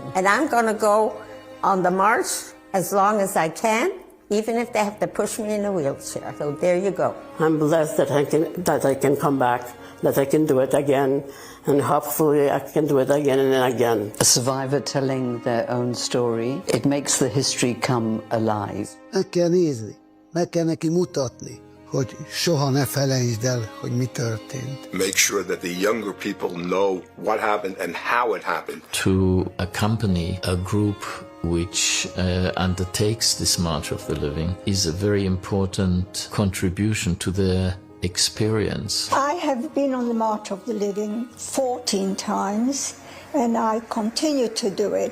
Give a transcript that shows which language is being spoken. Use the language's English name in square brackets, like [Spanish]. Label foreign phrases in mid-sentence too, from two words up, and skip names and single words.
[English] And I'm going to go on the march as long as I can, even if they have to push me in a wheelchair. So there you go. I'm blessed that I can come back, that I can do it again, and hopefully I can do it again and again. A survivor telling their own story, it makes the history come alive. [Hungarian] Meg kell nézni, meg kell neki mutatni, hogy soha ne felejtsd el, hogy mi történt. [English] Make sure that the younger people know what happened and how it happened. To accompany a group which undertakes this March of the Living is a very important contribution to their experience. I have been on the March of the Living 14 times and I continue to do it.